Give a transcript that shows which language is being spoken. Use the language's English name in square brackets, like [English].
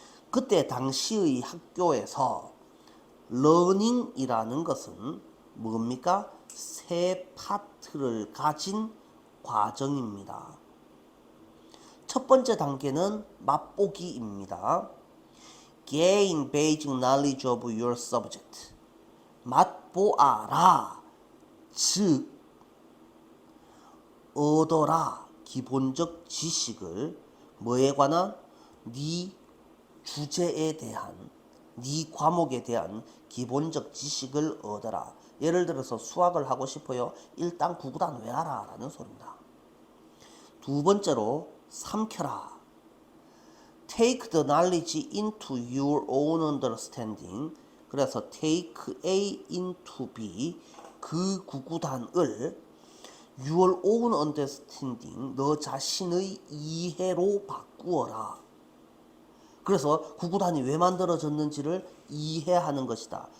[Korean] 그때 당시의 학교에서 러닝이라는 것은 뭡니까? 세 파트를 가진 과정입니다. 첫 번째 단계는 맛보기입니다. [English] Gain basic knowledge of your subject. [Korean] 맛보아라. 즉, 얻어라. 기본적 지식을 뭐에 관한? 네 주제에 대한, 네 과목에 대한 기본적 지식을 얻어라. 예를 들어서 수학을 하고 싶어요. 일단 구구단 외워라 라는 소리입니다. 두 번째로 삼켜라. [English] Take the knowledge into your own understanding. [Korean] 그래서 [English] take A into B, [Korean] 그 구구단을 [English] your own understanding, [Korean] 너 자신의 이해로 바꾸어라. 그래서 구구단이 왜 만들어졌는지를 이해하는 것이다.